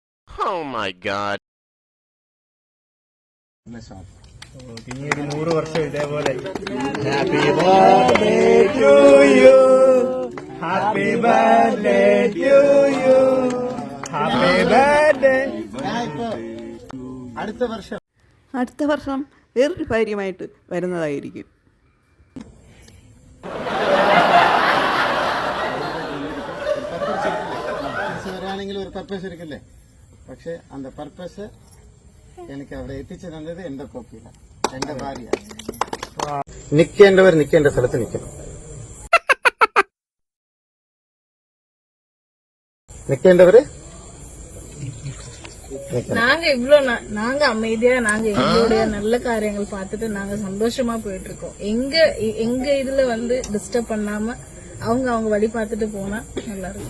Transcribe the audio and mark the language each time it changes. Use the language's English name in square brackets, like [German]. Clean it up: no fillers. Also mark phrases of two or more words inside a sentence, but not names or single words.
[English] Oh my god. [Malayalam] ഇനിയൊരു 100 വർഷം ഇതേപോലെ [English] happy birthday to you, happy birthday to you, happy birthday. [Malayalam] അടുത്ത വർഷം വേറൊരു കാര്യമായിട്ട് വരുന്നതായിരിക്കും. വരാണെങ്കിൽ ഒരു പർപ്പസ് ഇരിക്കില്ലേ? പക്ഷെ அந்த പർപ്പസ് എനിക്ക് അവിടെ എത്തിച്ചു തന്നത് എന്റെ കോപ്പിയില, എന്റെ ഭാര്യ. നിൽക്കേണ്ടവർ നിൽക്കേണ്ട സ്ഥലത്ത് നിൽക്കണം, [Tamil] நிக்கேண்டவரு நாங்க அமைதியா நாங்க எங்களுடைய நல்ல காரியங்கள் பார்த்துட்டு நாங்க சந்தோஷமா போயிட்டு இருக்கோம். எங்க இதுல டிஸ்டர்ப் பண்ணாம அவங்க வழி பார்த்துட்டு போனா நல்லா இருக்கும்.